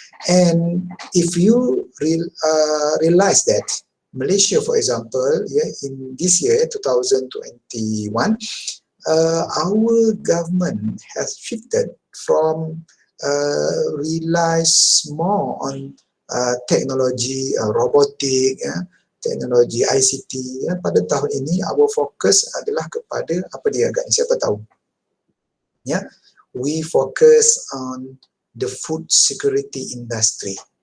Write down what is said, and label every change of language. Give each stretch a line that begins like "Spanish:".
English: And if you realize that Malaysia, for example, in this year 2021, our government has shifted from relies more on
Malay: teknologi robotik, teknologi ICT. Pada tahun ini
English: our focus
Malay: adalah kepada apa dia agaknya, siapa tahu?
English: We focus on the food security industry.